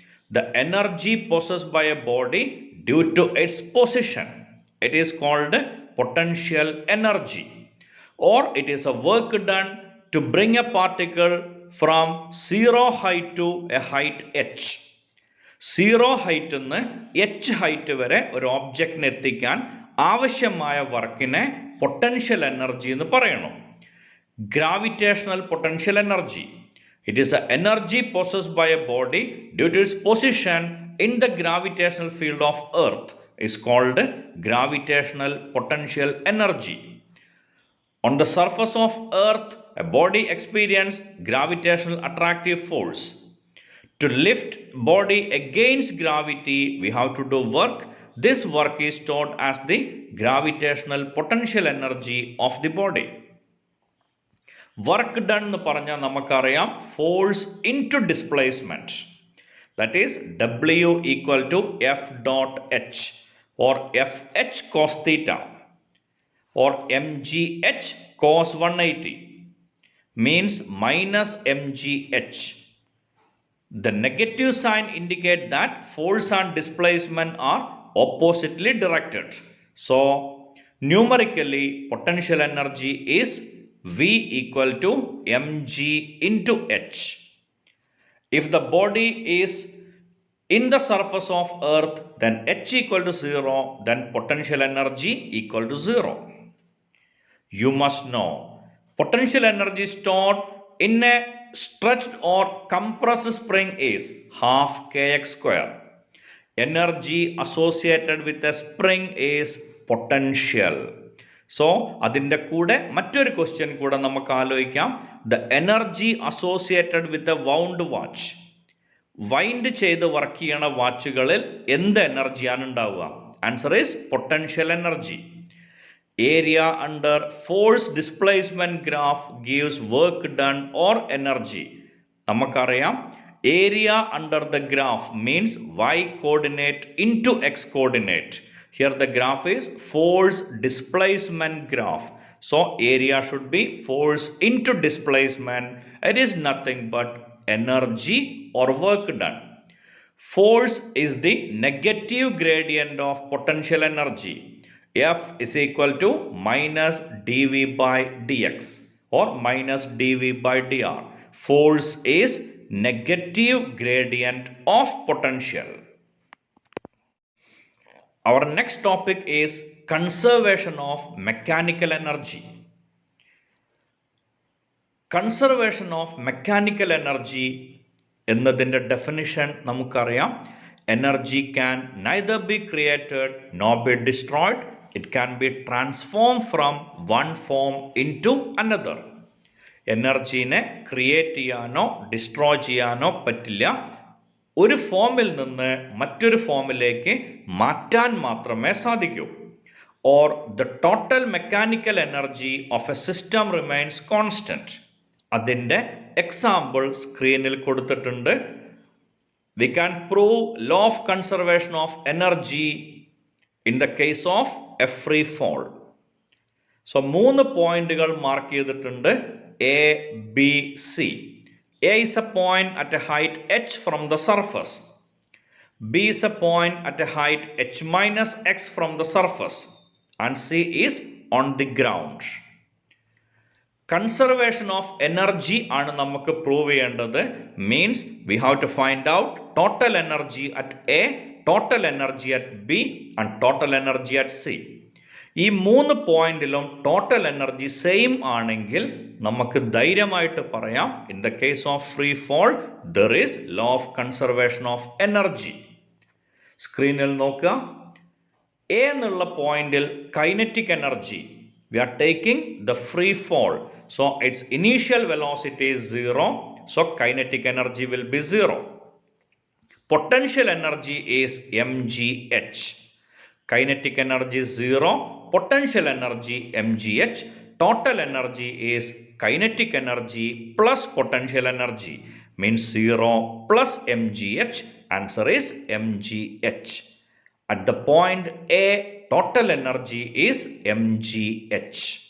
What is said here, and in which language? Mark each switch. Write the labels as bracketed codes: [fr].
[en] The energy possessed by a body due to its position, it is called potential energy. Or it is a work done to bring a particle from 0 height to a height h. [ml] 0 ഹൈറ്റിൽ നിന്ന് h height വരെ ഒരു ഓബ്ജക്റ്റിനെ എത്തിക്കാൻ ആവശ്യമായ വർക്കിനെ potential energy എന്ന് പറയണം. Gravitational potential energy. [en] It is an energy possessed by a body due to its position in the gravitational field of Earth is called gravitational potential energy. On the surface of Earth, a body experiences gravitational attractive force. To lift body against gravity, we have to do work. This work is stored as the gravitational potential energy of the body. [ml] Work done എന്ന് പറഞ്ഞാൽ നമുക്കറിയാം force in to displacement. [en] That is W equal to F dot H or F H cos theta or M G H cos 180 means minus M G H. The negative sign indicate that force and displacement are oppositely directed. So, numerically, potential energy is V equal to mg into h. If the body is in the surface of Earth, then h equal to 0, then potential energy equal to 0. You must know, potential energy stored in a stretched or compressed spring is half kx square. Energy associated with a spring is potential. [ml] So അതിൻ്റെ കൂടെ മറ്റൊരു question കൂടെ നമുക്ക് ആലോചിക്കാം. [en] The energy associated with a wound watch. [ml] Wind ചെയ്ത് work ചെയ്യണ വാച്ചുകളിൽ എന്ത് എനർജിയാണ് ഉണ്ടാവുക? [en] Answer is potential energy. Area under force displacement graph gives work done or energy. [ml] നമുക്കറിയാം area under the graph means [en] y coordinate into x coordinate. Here the graph is force displacement graph. So area should be force into displacement. It is nothing but energy or work done. Force is the negative gradient of potential energy. F is equal to minus dv by dx or minus dv by dr. Force is negative gradient of potential. Our next topic is conservation of mechanical energy. [ml] Conservation of mechanical energy എന്നതിൻ്റെ definition നമുക്കറിയാം. [en] Energy can neither be created nor be destroyed. It can be transformed from one form into another. [ml] എനർജീനെ create ചെയ്യാനോ destroy ചെയ്യാനോ പറ്റില്ല. ഒരു ഫോമിൽ നിന്ന് മറ്റൊരു ഫോമിലേക്ക് മാറ്റാൻ മാത്രമേ സാധിക്കൂ. [en] Or the total mechanical energy of a system remains constant. [ml] അതിൻ്റെ എക്സാമ്പിൾ സ്ക്രീനിൽ കൊടുത്തിട്ടുണ്ട്. [en] We can prove law of conservation of energy in the case of a free fall. [ml] So 3 പോയിന്റുകൾ മാർക്ക് ചെയ്തിട്ടുണ്ട്. A, B, C. [en] A is a point at a height h from the surface. B is a point at a height h minus x from the surface. And C is on the ground. [ml] Conservation of energy ആണ് നമുക്ക് prove ചെയ്യേണ്ടത്. [en] Means we have to find out total energy at A, total energy at B and total energy at C. [ml] ഈ 3 പോയിന്റിലും total energy same ആണെങ്കിൽ നമുക്ക് ധൈര്യമായിട്ട് പറയാം [en] In the case of free fall there is law of conservation of energy. [ml] സ്ക്രീനിൽ നോക്കുക. A എന്നുള്ള പോയിന്റിൽ kinetic energy [en] We are taking the free fall. So its initial velocity is 0. So kinetic energy will be 0. Potential energy is mgh. Kinetic energy is 0, potential energy mgh, total energy is kinetic energy plus potential energy means 0 plus mgh, answer is mgh. At the point A, total energy is mgh.